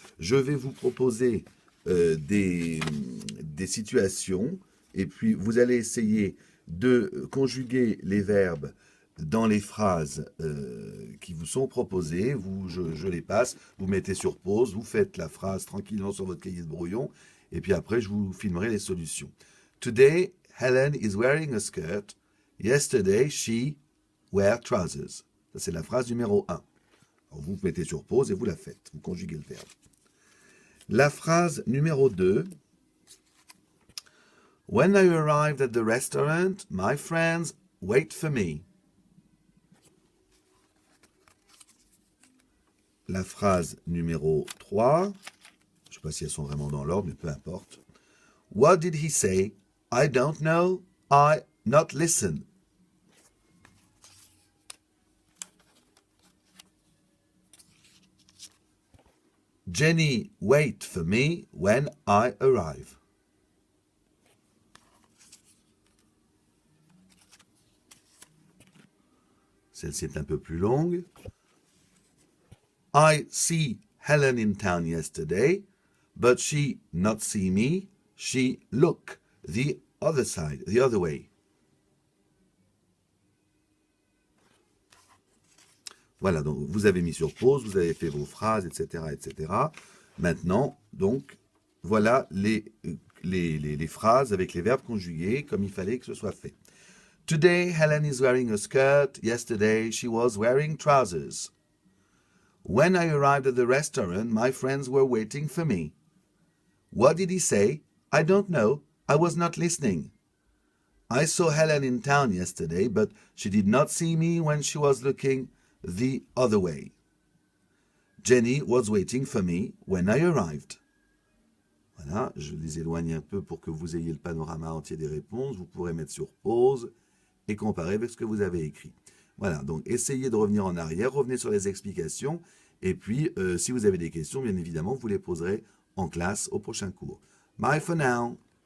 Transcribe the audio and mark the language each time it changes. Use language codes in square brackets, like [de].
[fr] Je vais vous proposer des situations et puis vous allez essayer de conjuguer les verbes dans les phrases qui vous sont proposées. Je les passe, vous mettez sur pause, vous faites la phrase tranquillement sur votre cahier de brouillon et puis après, je vous filmerai les solutions. [en] Today, Helen is wearing a skirt. Yesterday, she wore trousers. [fr] Ça, c'est la phrase numéro 1. Alors, vous mettez sur pause et vous la faites. Vous conjuguez le verbe. La phrase numéro 2. [en] When I arrived at the restaurant, my friends wait for me. [fr] La phrase numéro 3. Je ne sais pas si elles sont vraiment dans l'ordre, mais peu importe. [en] What did he say? I don't know. I not listen. Jenny wait for me when I arrive. [fr] Celle-ci est un peu plus longue. [en] I see Helen in town yesterday, but she not see me. She look the other side, the other way. [fr] Voilà, donc vous avez mis sur pause, vous avez fait vos phrases, etc., etc. Maintenant, donc, voilà les phrases avec les verbes conjugués comme il fallait que ce soit fait. [en] Today, Helen is wearing a skirt. Yesterday, she was wearing trousers. When I arrived at the restaurant, my friends were waiting for me. What did he say? I don't know. I was not listening. I saw Helen in town yesterday, but she did not see me when she was looking the other way. Jenny was waiting for me when I arrived. [fr] Voilà, je les éloigne un peu pour que vous ayez le panorama entier des réponses. Vous pourrez mettre sur pause et comparer avec ce que vous avez écrit. Voilà, donc essayez de revenir en arrière, revenez sur les explications Et puis, si vous avez des questions, bien évidemment, vous les poserez en classe au prochain cours. [en] Bye for now.